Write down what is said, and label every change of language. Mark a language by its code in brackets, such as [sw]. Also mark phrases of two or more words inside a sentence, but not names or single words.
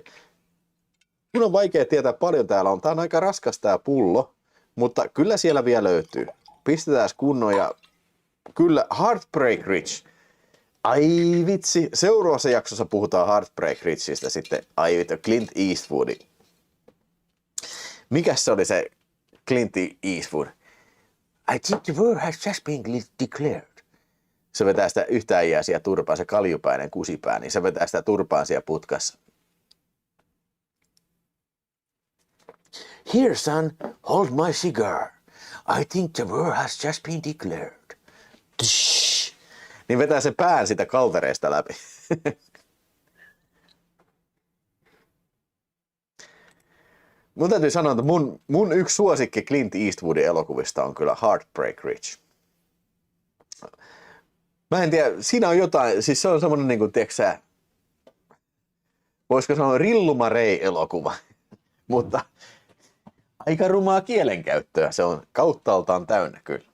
[fi] Mun on vaikea tietää paljon täällä on. Tää on aika raskas tää pullo, mutta kyllä siellä vielä löytyy. Pistetään kunnon ja kyllä Heartbreak Ridge. Ai vitsi, seuraavassa jaksossa puhutaan Heartbreak Ridgeistä sitten. Ai vittu, Clint Eastwood. Mikäs se oli se Clint Eastwood? [en] I think the war has just been declared. [fi] Se vetää sitä yhtä äijää siellä turpaan, se kaljupäinen kusipää, niin se vetää sitä turpaan siellä putkassa. [en] Here son, hold my cigar. I think the war has just been declared. Tsh. [fi] Niin vetää se pään sitä kaltereesta läpi. Mun täytyy sanoa, että mun yksi suosikki Clint Eastwoodin elokuvista on kyllä Heartbreak Ridge. Mä en tiedä, siinä on jotain, siis se on semmonen niinku, tiiäksä, voisiko sanoa Rilluma Ray-elokuva, mutta aika rumaa kielenkäyttöä, se on kauttaaltaan täynnä kyllä.